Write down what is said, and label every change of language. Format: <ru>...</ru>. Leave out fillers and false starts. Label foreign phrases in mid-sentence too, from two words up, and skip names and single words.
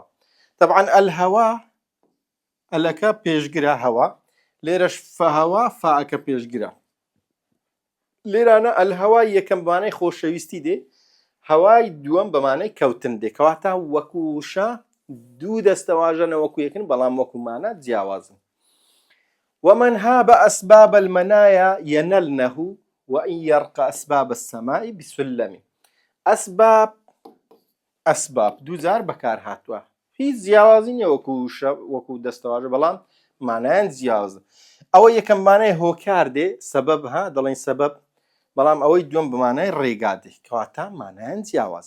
<ckb>طبعا الهەوا ئەلەکە پێشگرە هەوا، لێرەش فەهەوا فائەکە پێشگرە. لێرانە ئەلهەوای یەکەم بەمانای خۆشەویستی دێ، هەوای دووەم بەمانای کەوتن دێ، کەواتە وەکو وشە دوو دەستەواژەنە وەکو یەکن، بەڵام وەکو مانە جیاوازن.</ckb> <ar>ومن هاب أسباب المنايا ينلنه وإن يرقى أسباب السماء بسلم.</ar> <ckb>ئەسباب دوو جار بەکار هاتووە، هیچ جیاوازی نییە وەکو دەستەواژە، بەڵام مانایان جیاوازە. ئەوە یەکەم مانای هۆکار دێ، سەبەب ها دەڵێن سەبەب، بەڵام ئەوەی دووەم بمانای ڕێگا دێ، کەواتە مانایان جیاوازە.</ckb>